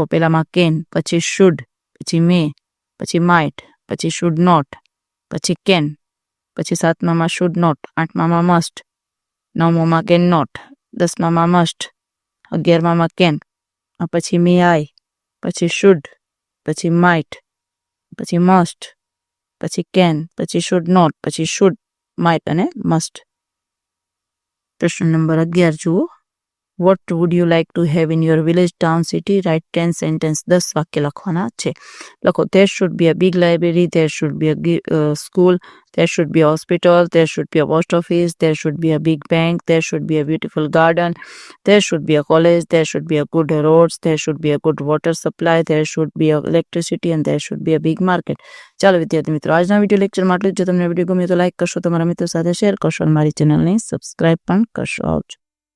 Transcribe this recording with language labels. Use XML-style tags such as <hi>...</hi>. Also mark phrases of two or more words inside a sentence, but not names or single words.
<gu>પહેલામાં કેન, પછી શુડ, પછી મે, પછી માઇટ, પછી</gu> <en>should not,</en> <gu>પછી કેન, પછી સાતમામાં</gu> <en>should not,</en> <gu>આઠમામાં મસ્ટ, નવમામાં</gu> <en>cannot,</en> <gu>10મામાં મસ્ટ, 11મામાં કેન, પછી</gu> <en>may I,</en> <gu>પછી શુડ, પછી માઇટ, પછી મસ્ટ, પછી કેન, પછી</gu> <en>should not,</en> <gu>પછી શુડ, માઇટ અને મસ્ટ. પ્રશ્ન નંબર 11 જુઓ.</gu> <en>What would you like to have in your village, town, city? Write 10 sentences.</en> <gu>10 વાક્ય લખવાના છે.</gu> <en>લખો there should be a big library, there should be a school, there should be a hospital, there should be a post office, there should be a big bank, there should be a beautiful garden, there should be a college, there should be a good roads, there should be a good water supply, there should be a electricity and there should be a big market.</en> <gu>ચાલો વિદ્યાર્થી મિત્રો આજના વિડીયો લેક્ચરમાં આટલું જ. જો તમને વિડીયો ગમ્યો તો લાઈક કરશો, તમારા મિત્રો સાથે શેર કરશો અને મારી ચેનલને સબસ્ક્રાઇબ પણ કરશો. આવજો.</gu>